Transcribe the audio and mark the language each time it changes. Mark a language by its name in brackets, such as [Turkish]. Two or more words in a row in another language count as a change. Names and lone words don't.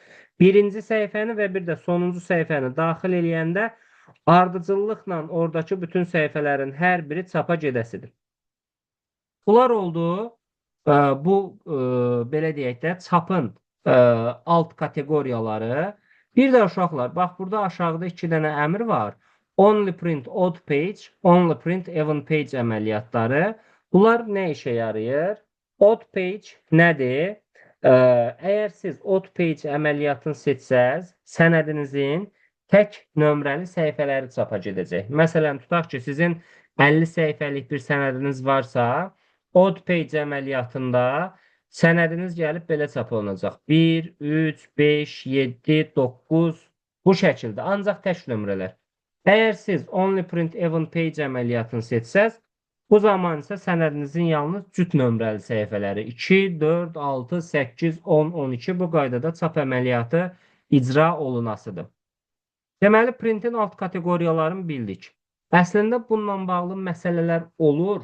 [Azerbaijani] Birinci səhifəni və bir də sonuncu səhifəni daxil eləyəndə Ardıcıllıqla oradakı bütün səhifələrin hər biri çapa gedəsidir. Bunlar oldu. Bu belə deyək də çapın alt kateqoriyaları. Bir də uşaqlar, bax burada aşağıda 2 dənə əmr var. [English] Only print odd page, only print even page [Azerbaijani] əməliyyatları. Bunlar nə işə yarayır? [English] Odd page [Azerbaijani] nədir? Əgər siz [English] odd page [Azerbaijani] əməliyyatını seçsəz, sənədinizin tək nömrəli səhifələri çapa gedəcək. Məsələn, tutaq ki, sizin 50 səhifəlik bir sənədiniz varsa, [English] odd page [Azerbaijani] əməliyyatında sənədiniz gəlib belə çap olunacaq. 1, 3, 5, 7, 9 bu şəkildə. Ancaq tək nömrələr. Əgər siz [English] only print even page [Azerbaijani] əməliyyatını seçsəz, bu zaman isə sənədinizin yalnız cüt nömrəli səhifələri 2, 4, 6, 8, 10, 12 bu qaydada çap əməliyyatı icra olunasıdır. Deməli, printin alt kateqoriyalarını bildik. Əslində bununla bağlı məsələlər olur.